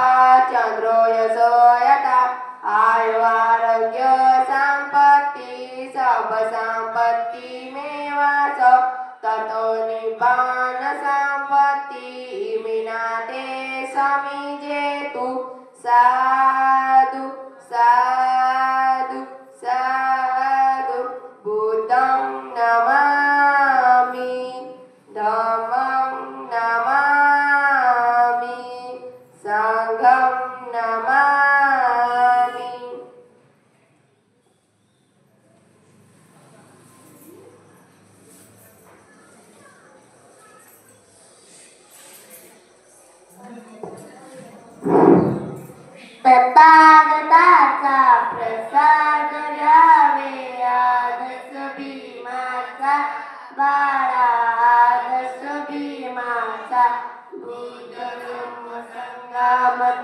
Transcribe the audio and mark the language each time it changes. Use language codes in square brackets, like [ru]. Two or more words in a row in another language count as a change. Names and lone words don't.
[pi] चन्द्रो यशो यथा आयुरारोग्य सम्पत्ति सर्वसम्पत्तिमेव च ततो निब्बान सम्पत्तिः विनाते समिजेतु साधु साधु साधु बुद्धं नमामि धम्मं नमामि संघं नमामि। [mr] तथागताचा प्रसाद घ्यावे आदर्श भीमाचा बाळा आदर्श भीमाचा बुद्ध धम्म संगमत